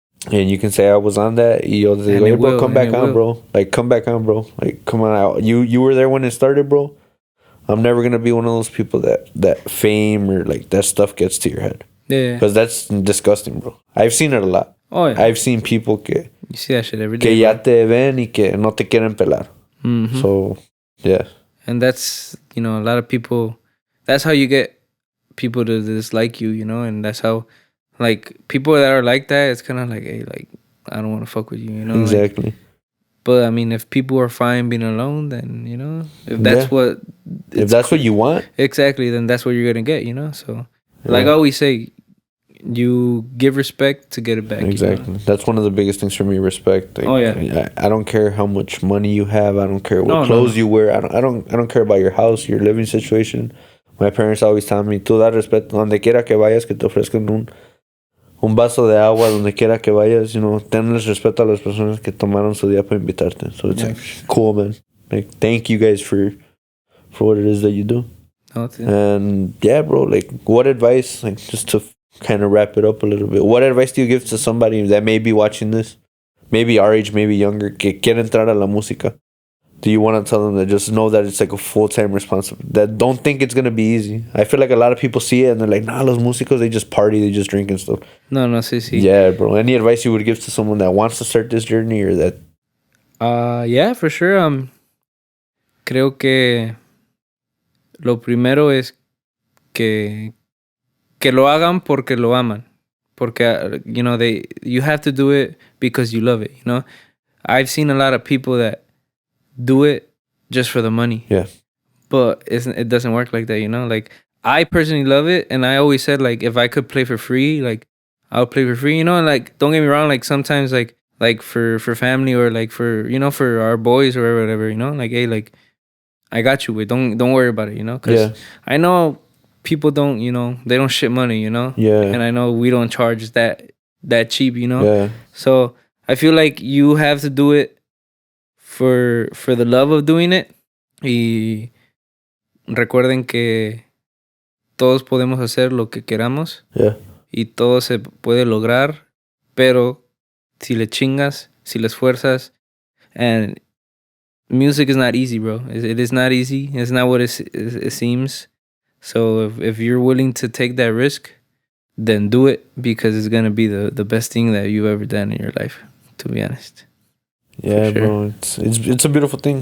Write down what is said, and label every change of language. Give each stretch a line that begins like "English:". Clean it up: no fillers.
English: And you can say I was on that.
Spanish: Y yo digo,
English: hey, bro, come back on, bro. Like, come back on, bro. Like, come on out. You were there when it started, bro. I'm never going to be one of those people that fame or, like, that stuff gets to your head. Yeah. Because that's disgusting, bro. I've seen it a lot. Oh, yeah. I've seen people que... You see that shit every day.
Spanish: Que ya te ven y que no te quieren pelar. Mm-hmm.
English: So, yeah. And that's, a lot of people... That's how you get people to dislike you, And that's how... Like, people that are like that, it's kind of like, hey, like, I don't want to fuck with you, you know? Exactly. Like, but I mean, if people are fine being alone, then, you know, if that's what you want. Exactly, then that's what you're going to get, you know? So, like I always say, you give respect to get it back. Exactly. You know? That's one of the biggest things for me, respect. Like, I don't care how much money you have. I don't care what clothes you wear. I don't care about your house, your living situation. My parents always tell me,
Spanish: tú da respeto. Donde quiera que vayas, que te ofrezcan un vaso de agua, donde quiera que vayas,
English: you know,
Spanish: tenles respeto a las personas que tomaron su día para invitarte.
English: So it's like, cool, man. Like, thank you guys for what it is that you do. And yeah, bro, like, what advice, like, just to kind of wrap it up a little bit, what advice do you give to somebody that may be watching this, maybe our age, maybe younger,
Spanish: que quiere entrar a la música?
English: Do you want to tell them that just know that it's like a full-time responsibility, that don't think it's going to be easy? I feel like a lot of people see it and they're like, nah,
Spanish: los músicos,
English: they just party, they just drink and stuff.
Spanish: No, sí.
English: Yeah, bro. Any advice you would give to someone that wants to start this journey or that? Yeah, for sure.
Spanish: Creo que lo primero es que lo hagan porque lo aman. Porque,
English: you know, you have to do it because you love it, you know? I've seen a lot of people that do it just for the money. Yeah. But it doesn't work like that, you know? Like, I personally love it, and I always said, like, if I could play for free, like, I'll play for free, you know? And, like, don't get me wrong, like, sometimes, like for family or, like, for, you know, for our boys or whatever, you know? Like, hey, like, I got you, wait, don't worry about it, you know? Because I know people don't, you know, they don't shit money, you know? Yeah. And I know we don't charge that cheap, you know? Yeah. So I feel like you have to do it for the love of doing it.
Spanish: Y recuerden que todos podemos hacer lo que queramos.
English: Yeah.
Spanish: Y todo se puede lograr, pero si le chingas, si le esfuerzas,
English: and music is not easy, bro. It is not easy. It's not what it seems. So if you're willing to take that risk, then do it, because it's going to be the best thing that you've ever done in your life, to be honest. Yeah, sure. Bro, it's a beautiful thing.